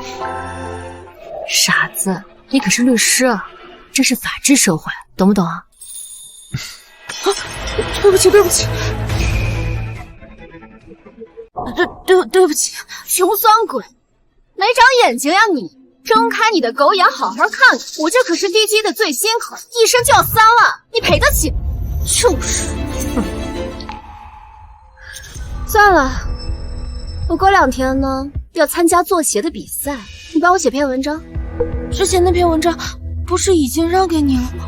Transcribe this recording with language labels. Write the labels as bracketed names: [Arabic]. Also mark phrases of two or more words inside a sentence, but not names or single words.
[Chinese] 傻子，你可是律師啊，這是法治社會，懂不懂啊？對不起，對不起，對不起，窮酸鬼，沒長眼睛呀你！睜開你的狗眼，好好看看，我這可是滴雞的最新款，一身就要3萬，你賠得起？就是。算了，我過2天呢要參加作協的比賽，你幫我寫篇文章。之前那篇文章不是已經讓給你了嗎？